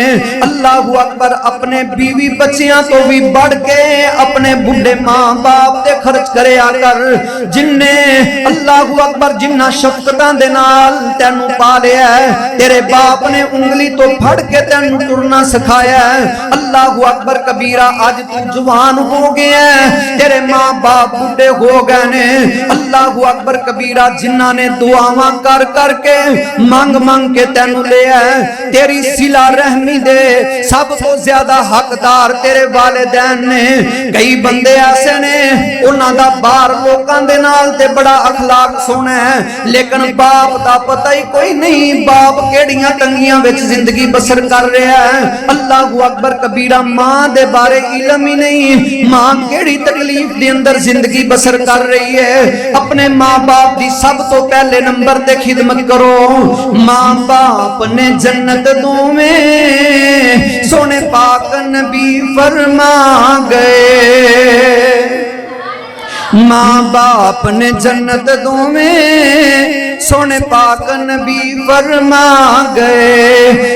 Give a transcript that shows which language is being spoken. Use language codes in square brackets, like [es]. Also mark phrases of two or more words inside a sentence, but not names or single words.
[ar] الله أكبر [pa] اپنے بیوی بچیاں تو بھی بڑھ کے اپنے بڈھے ماں باپ تے خرچ کریا کر، جنہے [ar] الله أكبر [pa] جنہاں شفقتاں دے نال تینوں پالیا ہے. تیرے باپ نے انگلی تو پھڑ کے تینوں ٹورنا سکھایا ہے. [ar] الله أكبر كبيرا [pa] آج تو جوان ہو گیا ہے، تیرے ماں باپ بڈھے ہو گئے نے. [ar] الله أكبر كبيرا [pa] جنہاں نے دعاواں کر کرکے منگ منگ کے تینوں لیا ہے، تیری صلہ رحمی دے سب تو زیادہ حقدار تیرے والدین نے. کئی بندے ایسے نے اونہاں دا باہر لوکاں دے نال تے بڑا اخلاق سونا ہے، لیکن باپ دا پتہ ہی کوئی نہیں، باپ کیہڑیاں تنگیاں وچ زندگی بسر کر رہا ہے. [ar] الله أكبر كبيرا [pa] ماں دے بارے علم ہی نہیں، ماں کیہڑی تکلیف دے اندر زندگی بسر کر رہی ہے. اپنے ماں باپ دی سب تو پہلے نمبر تے خدمت کرو. ماں باپ نے جنت دوویں سونے پاک نبی فرما گئے، ماں باپ نے جنت دوویں سونے پاک نبی فرما گئے.